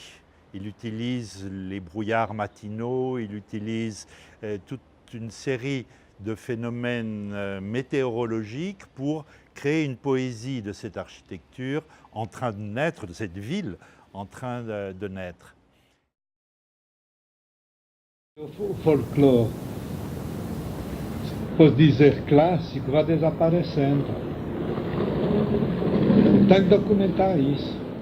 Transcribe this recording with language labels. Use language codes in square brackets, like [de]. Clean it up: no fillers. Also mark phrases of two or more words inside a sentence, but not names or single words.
[fr] Il utilise les brouillards matinaux, il utilise toute une série de phénomènes météorologiques pour créer une poésie de cette architecture en train de naître, de cette ville en train de naître. [pt] O folclore, por dizer clássico, vai desaparecendo. Tem que documentar isso.